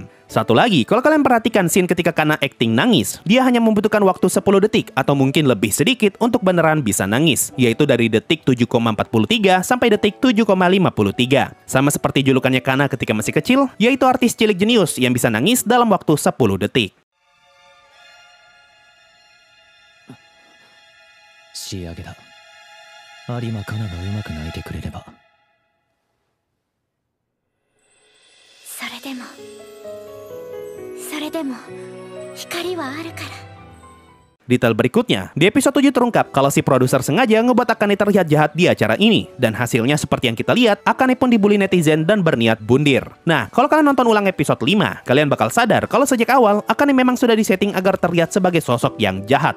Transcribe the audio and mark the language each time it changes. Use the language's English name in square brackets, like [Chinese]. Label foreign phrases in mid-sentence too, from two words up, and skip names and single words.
[Indonesian] Satu lagi, kalau kalian perhatikan scene ketika Kana acting nangis, dia hanya membutuhkan waktu 10 detik atau mungkin lebih sedikit untuk beneran bisa nangis, yaitu dari detik 7,43 sampai detik 7,53. Sama seperti julukannya Kana ketika masih kecil, yaitu artis cilik jenius yang bisa nangis dalam waktu 10 detik. [Japanese] 仕上げだ。有馬カナがうまく泣いてくれれば。それでも光はあるから。 [Indonesian] Detail berikutnya, di episode 7 terungkap kalau si produser sengaja ngebuat Akane terlihat jahat di acara ini. Dan hasilnya seperti yang kita lihat, Akane pun dibully netizen dan berniat bundir. Nah, kalau kalian nonton ulang episode 5, kalian bakal sadar kalau sejak awal, Akane memang sudah disetting agar terlihat sebagai sosok yang jahat.